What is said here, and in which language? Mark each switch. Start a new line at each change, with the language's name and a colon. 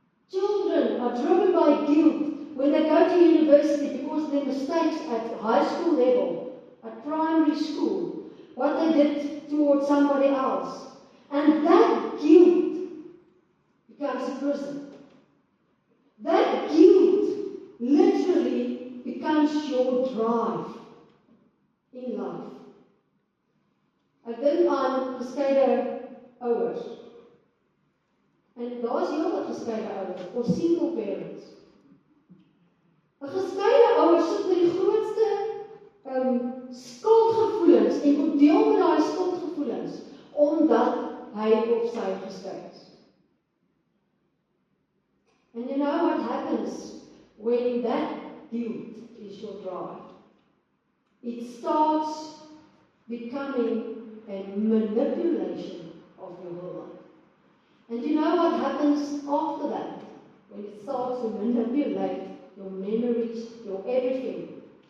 English: Children are driven by guilt when they go to university because of their mistakes at high school level, at primary school, what they did towards somebody else. And that guilt becomes a prison. That guilt literally becomes your drive in life.
Afrikaans: Ek dink aan geskeide ouers. En daar's heelwat geskeide ouers, of
English: single parents.
Afrikaans: 'n Geskeide ouer sit met die grootste skuldgevoelens en moet deel met daai skuldgevoelens omdat hy of sy geskei is.
English: And you know what happens when that guilt is your drive? It starts becoming a manipulation of your whole life. And you know what happens after that? When it starts to manipulate your memories, your everything.